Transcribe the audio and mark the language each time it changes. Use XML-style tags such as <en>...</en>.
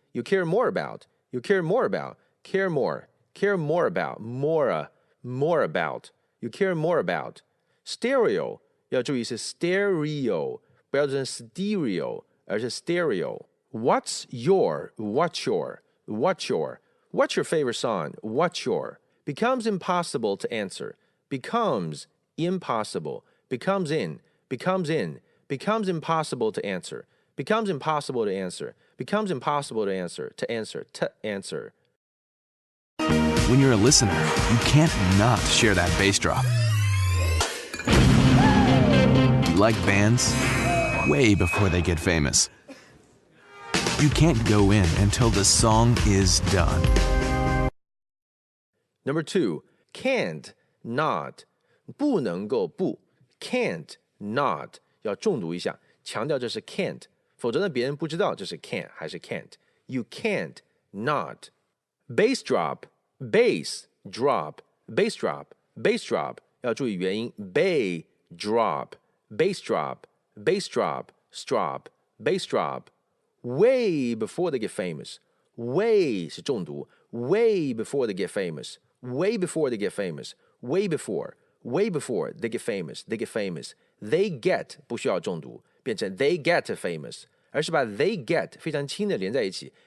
<en>You care more about, care more about. More about. You care more about.</en> <zh>Stereo 要注意是 stereo, 不要读成 stereo, 而是 stereo.</zh> <en>What's your favorite song? What's your? Becomes impossible to answer. Becomes impossible. Becomes impossible to answer. Becomes impossible to answer. Becomes impossible to answer. To answer. When you're a listener, you can't not share that bass drop. You like bands? Way before they get famous. You can't go in until the song is done. Number 2, can't, not.</en> <zh>不能够不</zh> <en>can't, not.</en> <zh>要重读一下，强调这是 can't， 否则呢别人不知道这是 can 还是 can't.</zh> <en>You can't, not. Bass drop, bass, drop, bass drop, bass drop. 要注意元音 bay, drop, bass drop, bass drop, strop, bass drop. Way before they get famous. Way</en> <zh>是重读</zh> <en>way before they get famous. Way before they get famous. Way before they get famous. They get famous.</en> <zh>They get 不需要重读，变成</zh> <en>they get famous，</en> <zh>而是把 they get 非常轻的连在一起。</zh>